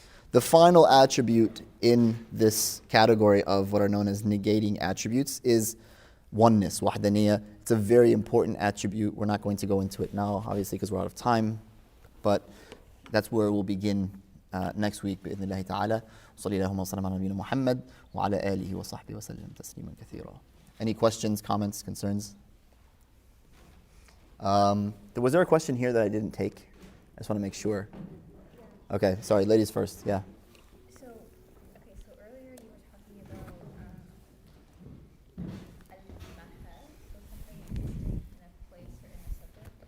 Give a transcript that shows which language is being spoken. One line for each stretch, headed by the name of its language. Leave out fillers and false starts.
English: The final attribute in this category of what are known as negating attributes is oneness, wahdaniyya. It's a very important attribute. We're not going to go into it now, obviously, because we're out of time. But that's where we'll begin next week,
Arabic: بإذن الله تعالى. وصلى اللهم وسلم على نبينا محمد وعلى آله وصحبه وسلم تسليما كثيرا.
English: Any questions, comments, concerns? Was there a question here that I didn't take? I just want to make sure. Okay, sorry, ladies first, yeah. So earlier you were talking about al-mahal, so something existing in a place or in a subject.